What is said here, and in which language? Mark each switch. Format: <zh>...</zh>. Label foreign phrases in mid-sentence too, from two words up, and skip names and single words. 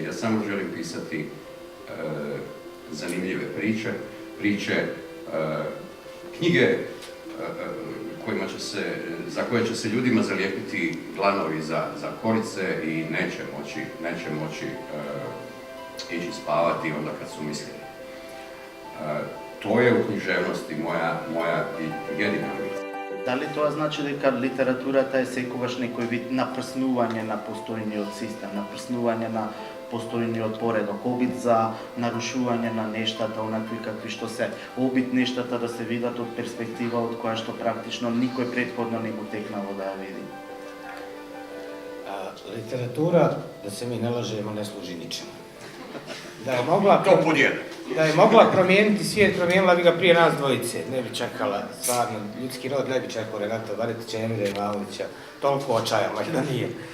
<hr>Ja samo želim pisati zanimljive priče, knjige za koje će se ljudima zalijepiti dlanovi za korice i neće moći ići spavati onda kad su mislili. To je u književnosti moja jedina misla.</hr> <mk>Дали тоа значи дека литературата е секогаш некој вид напрснување на постојниот систем, напрснување на постојниот поредок, обид за нарушување на нештата, онакви какви што се, обид нештата да се видат од перспектива од која што практично никој претходно не му текнало да ја види?</mk> <hr>Literatura, da se mi ne lažemo, ne služi ničemu. Da je mogla promijeniti svijet, promijenila bi ga prije nas dvojice. Ne bi čekala, stvarno, ljudski rod ne bi čekao Renata Baretića, Emira Imalovića, toliko očajala da nije.</hr>